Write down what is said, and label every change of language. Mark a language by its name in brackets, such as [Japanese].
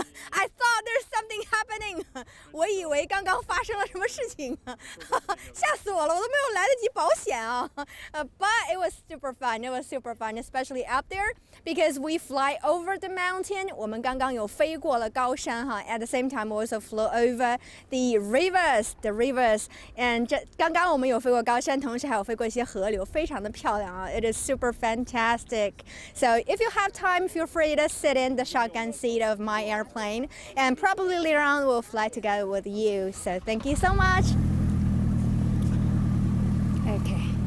[English] I thought there's something happening， [Chinese] 我以为刚刚发生了什么事情，吓死我了，我都没有来得及保险啊。 [English] But it was super fun. It was super fun, especially up there because we fly over the mountain. [Chinese] 我们刚刚有飞过了高山哈。 [English] At the same time, we also flew over the rivers, and [Chinese] 刚刚我们有飞过高山，同时还有飞过一些河流，非常的漂亮啊。 [English] It is super fantastic. So if you have time, feel free to sit in the shotgun seat of my airplane, and probably later on we'll fly together with you. So thank you so much. Okay.